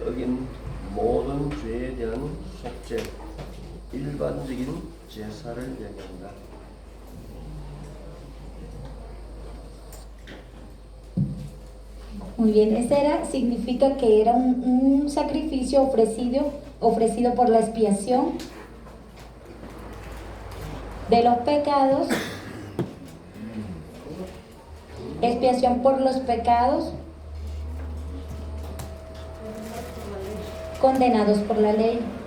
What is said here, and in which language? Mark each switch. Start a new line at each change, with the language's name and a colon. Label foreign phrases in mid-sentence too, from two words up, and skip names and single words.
Korean: 어긴 모든 죄에 대한 속죄, 일반적인 제사를 얘기한다.
Spanish: Muy bien, significa que era un sacrificio ofrecido por la expiación de los pecados, expiación por los pecados condenados por la ley.